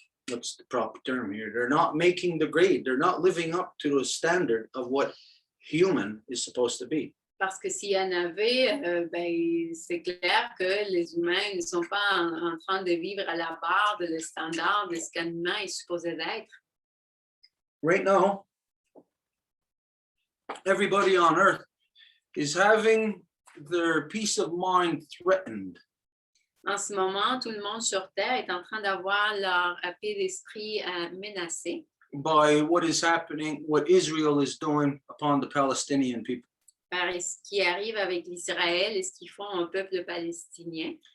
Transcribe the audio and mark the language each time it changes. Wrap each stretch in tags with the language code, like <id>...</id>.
<en>what's the proper term here? They're not making the grade. They're not living up to the standard of what human is supposed to be.</en> <fr>Parce que s'il y en avait, ben, c'est clair que les humains ne sont pas en train de vivre à la barre de le standard de ce qu'un humain est supposé d'être.</fr> <en>Right now, everybody on earth is having their peace of mind threatened</en> <fr>En ce moment, tout le monde sur Terre est en train d'avoir leur paix d'esprit menacée</fr> <en>by what is happening, what Israel is doing upon the Palestinian people.</en> <fr>par ce qui arrive avec l'Israël et ce qu'ils font au peuple palestinien.</fr>